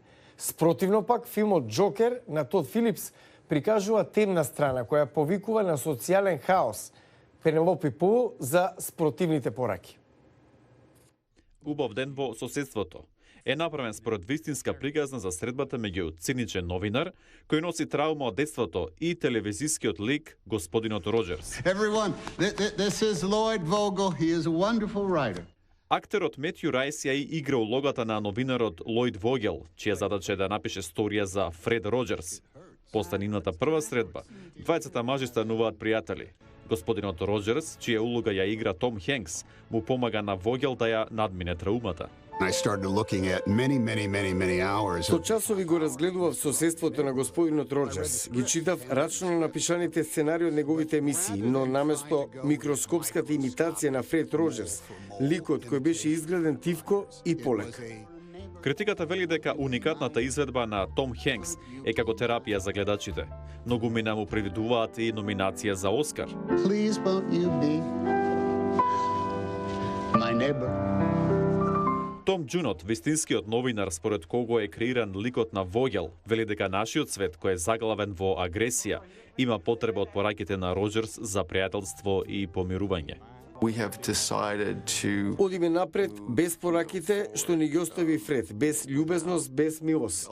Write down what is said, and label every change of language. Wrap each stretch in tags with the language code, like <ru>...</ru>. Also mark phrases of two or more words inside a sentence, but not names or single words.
<mk>Спротивно пак, филмот Джокер на Тод Филипс прикажува темна страна која повикува на социјален хаос. Пенелопи Пол за спротивните пораки. Убав ден во соседството е направен според вистинска приказна за средбата меѓу циничен новинар кој носи траума од детството и телевизискиот лик господинот Роджерс.</mk> <en>Everyone, this is Lloyd Vogel. He is a wonderful writer.</en> <mk>Актерот Метју Рајс ја игра улогата на новинарот Лојд Вогел, чија задача е да напише сторија за Фред Роджерс. После нивната прва средба, двајцата мажи стануваат пријатели. Господинот Роджерс, чија улога ја игра Том Хенкс, му помага на Вогел да ја надмине траумата.</mk> <en>I started looking at many hours.</en> <mk>Со часови го разгледував соседството на господинот Роджерс. Ги читав рачно напишаните сценари од неговите емисии, но наместо микроскопската имитација на Фред Роджерс, ликот кој беше изгледен тивко и полек. Критиката вели дека уникатната изведба на Том Хенкс е како терапија за гледачите. Многумина му привидуваат и номинација за Оскар.</mk> <en>Please won't you be my neighbor?</en> <mk>Том Джунот, вистинскиот новинар според кого е креиран ликот на Вогел, вели дека нашиот свет кој е заглавен во агресија има потреба од пораките на Роджерс за пријателство и помирување. Одиме напред без пораките што ни ги остави Фред, без љубезност, без милост.</mk>